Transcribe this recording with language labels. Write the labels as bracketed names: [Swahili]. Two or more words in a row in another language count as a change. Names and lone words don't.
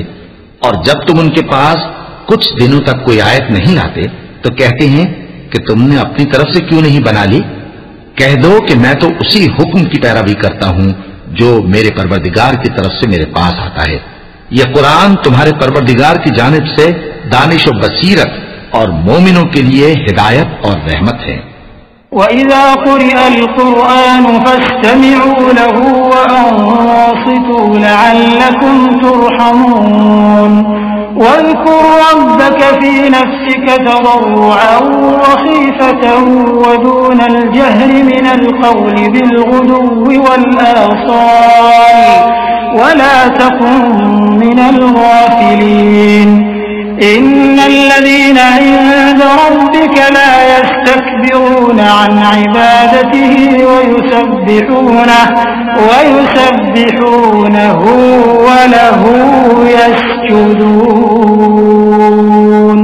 [Hindi] और जब तुम उनके पास कुछ दिनों तक कोई आयत नहीं लाते तो कहते हैं कि तुमने अपनी तरफ से क्यों नहीं बना ली। कह दो कि मैं तो उसी हुक्म की पैरवी करता हूं जो मेरे परवरदिगार की तरफ से मेरे पास आता है। यह कुरान तुम्हारे परवरदिगार की जानिब से दानिश और बसीरत और मोमिनों के लिए हिदायत और रहमत है। [Arabic] وإذا قرئ القرآن فاستمعوا له وأنصتوا لعلكم ترحمون. واذكر ربك في نفسك تضرعا وخيفة ودون الجهر من القول بالغدو والآصال ولا تكن من الغافلين. إن الذين عند ربك لا يستكبرون عن عبادته ويسبحونه وله يسجدون.